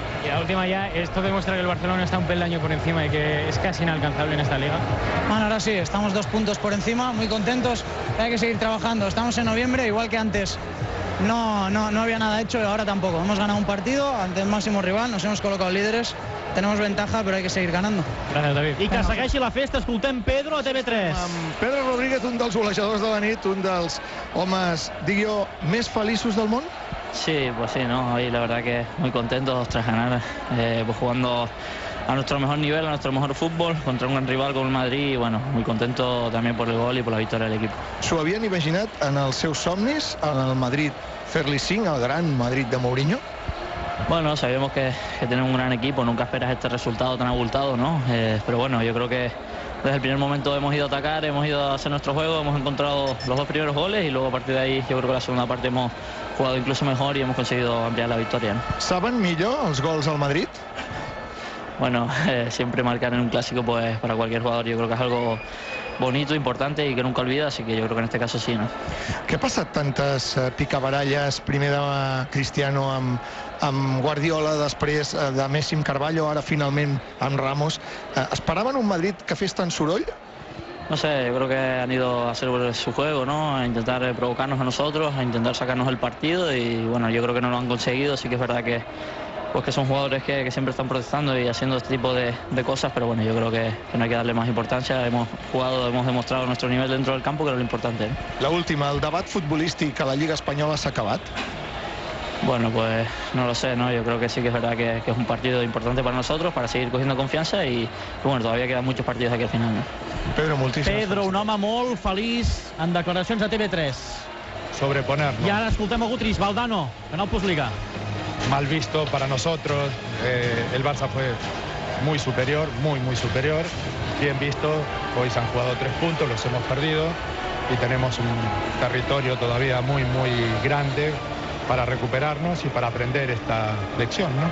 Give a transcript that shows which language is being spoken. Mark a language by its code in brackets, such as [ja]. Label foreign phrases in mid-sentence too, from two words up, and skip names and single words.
[es] Y la última ya, esto demuestra que el Barcelona está un peldaño por encima y que es casi inalcanzable en esta liga. Bueno, ahora sí, estamos 2 puntos por encima, muy contentos, hay que seguir trabajando. Estamos en noviembre, igual que antes no había nada hecho, y ahora tampoco. Hemos ganado un partido ante el máximo rival, nos hemos colocado líderes, tenemos ventaja, pero hay que seguir ganando. [ca] Gràcies, David. I que segueixi la festa, escoltem Pedro a TV3. Pedro Rodríguez, un dels golejadors de la nit, un dels homes, digui jo, més feliços del món? [es] Sí, pues sí, ¿no? Hoy la verdad que muy contentos tras ganar, pues jugando a nuestro mejor nivel, a nuestro mejor fútbol, contra un gran rival com el Madrid, y bueno, muy contento también por el gol y por la victoria del equipo. [ca] S'ho havien imaginat en els seus somnis, en el Madrid fer-li 5, el gran Madrid de Mourinho? [es] Bueno, sabemos que tenemos un gran equipo, nunca esperas este resultado tan abultado, ¿no? Pero bueno, yo creo que desde el primer momento hemos ido a atacar, hemos ido a hacer nuestro juego, hemos encontrado los 2 primeros goles y luego a partir de ahí yo creo que la segunda parte hemos jugado incluso mejor y hemos conseguido ampliar la victoria, ¿no? [ca] Saben millor els gols al Madrid? [es] Bueno, siempre marcar en un clásico, pues para cualquier jugador yo creo que es algo bonito, importante y que nunca olvida, así que yo creo que en este caso sí, ¿no? [ca] Què ha passat tantes picabaralles, primer de Cristiano amb Guardiola, després de Messi amb Carvalho, ara finalment amb Ramos? Esperaven un Madrid que fes tant soroll? [es] No sé, yo creo que han ido a hacer su juego, ¿no? A intentar provocarnos a nosotros, a intentar sacarnos el partido y bueno, yo creo que no lo han conseguido, así que es verdad que pues que son jugadores que siempre están protestando y haciendo este tipo de cosas, pero bueno, yo creo que no hay que darle más importancia. Hemos jugado, hemos demostrado nuestro nivel dentro del campo, que era lo importante. [ca] La última, el debat futbolístic a la Lliga Espanyola s'ha acabat? [es] Bueno, pues no lo sé, ¿no? Yo creo que sí que es verdad que es un partido importante para nosotros, para seguir cogiendo confiança y bueno, todavía quedan muchos partidos aquí al final, ¿no? [ca] Pedro, moltíssimes Pedro, un home molt feliç en declaracions a TV3. [es] Sobreponernos. [ca] I ara escoltem a Gutriz, Valdano, Canal Plus Liga. [es] Mal visto para nosotros, el Barça fue muy superior, muy superior, bien visto. Hoy se han jugado 3 puntos, los hemos perdido y tenemos un territorio todavía muy grande para recuperarnos y para aprender esta lección, ¿no?